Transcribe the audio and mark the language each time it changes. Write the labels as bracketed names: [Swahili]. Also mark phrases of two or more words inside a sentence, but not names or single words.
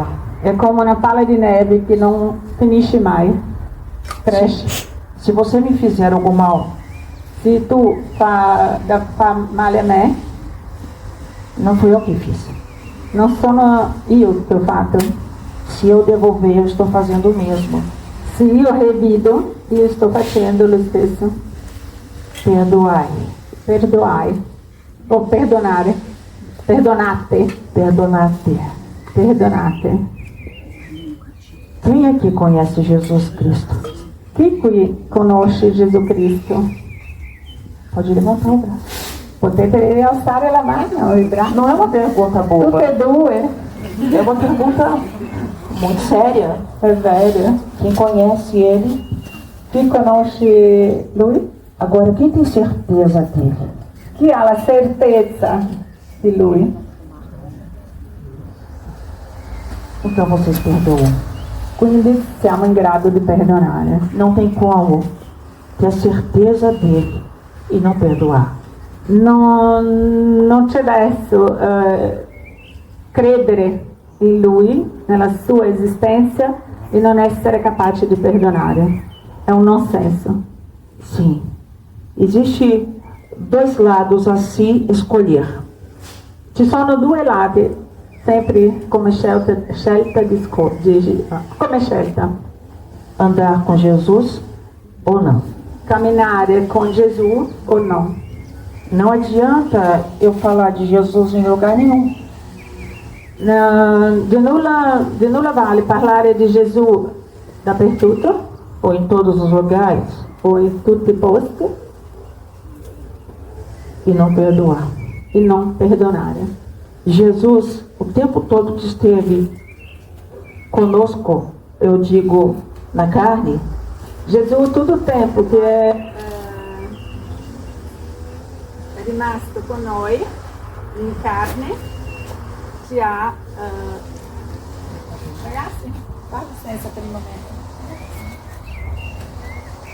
[Italian] È come una palla di neve che non finisce mai, cresce. [Portuguese] Se você me fizer algum mal, [Italian] Se tu fa male a me, [Portuguese] não fui eu que fiz. [Italian] non sono io che ho fatto. [Portuguese] Se eu devolver, eu estou fazendo o mesmo. [Italian] Se io revido, io sto facendo lo stesso. [Portuguese] Perdoai. [Italian] Perdoai. O perdonare. Perdonate. Perdonate. Perdonate. [Portuguese] Quem aqui conhece Jesus Cristo? [Italian] Chi qui conosce Gesù Cristo? [Portuguese] Pode levantar o braço. [Italian] Potete alzare la mano, il braccio. [Portuguese] Não é uma pergunta boba. [Italian] Tutte e due. [Portuguese] É uma pergunta muito séria. [Italian] È vero. [Portuguese] Quem conhece Ele? [Italian] Chi conosce Lui? [Portuguese] Agora, quem tem certeza dele? [Italian] Chi ha la certezza di Lui? [Portuguese] Então vocês perdoam. [Italian] Quindi siamo in grado di perdonare. [Portuguese] Não tem como ter certeza dele e não perdoar. [Italian] Non c'è verso credere in Lui, nella sua esistenza, e non essere capace di perdonare. È un non senso. [Portuguese] Sim. Existe dois lados a se escolher. [Italian] Ci sono due lati, sempre come scelta come scelta. [Portuguese] Andar com Jesus ou não. [Italian] Camminare con Gesù o no. [Portuguese] Não adianta eu falar de Jesus em lugar nenhum. [Italian] Di nulla vale parlare di Gesù dappertutto [Portuguese] Ou em todos os lugares [Italian] o in tutti i posti [Portuguese] e não perdoar. [Italian] e non perdonare. [Portuguese] Jesus, o tempo todo que esteve conosco, eu digo, na carne, [Italian] Gesù tutto il tempo che è rimasto con noi in carne ci ha ragazzi, fate senza per il momento.